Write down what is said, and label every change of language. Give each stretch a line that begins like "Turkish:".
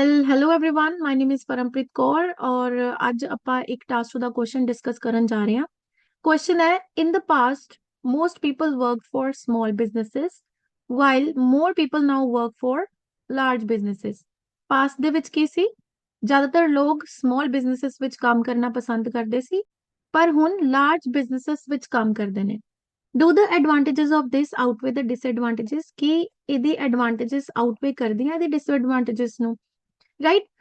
English: hello everyone my name is
Punjabi: Parampreet Kaur ਔਰ ਅੱਜ ਆਪਾਂ ਇੱਕ ਟਾਸਕ ਦਾ ਕੁਐਸਚਨ ਡਿਸਕਸ ਕਰਨ ਜਾ ਰਹੇ ਹਾਂ।
English: Question ਹੈ in the past most people worked for small businesses while more people now work for large businesses।
Punjabi: Past ਦੇ ਵਿੱਚ ਕੀ ਸੀ? ਜ਼ਿਆਦਾਤਰ ਲੋਕ ਸਮਾਲ ਬਿਜ਼ਨੈਸਸ ਵਿੱਚ ਕੰਮ ਕਰਨਾ ਪਸੰਦ ਕਰਦੇ ਸੀ ਪਰ ਹੁਣ ਲਾਰਜ ਬਿਜ਼ਨੈਸਸ ਵਿੱਚ ਕੰਮ ਕਰਦੇ ਨੇ।
English: Do the advantages of this outweigh the disadvantages?
Punjabi: ਕੀ ਇਹਦੀ ਐਡਵਾਂਟੇजेस ਆਊਟਵੇ ਕਰਦੀਆਂ ਇਹਦੀ ਡਿਸਐਡਵਾਂਟੇजेस ਨੂੰ? ਰਾਈਟ।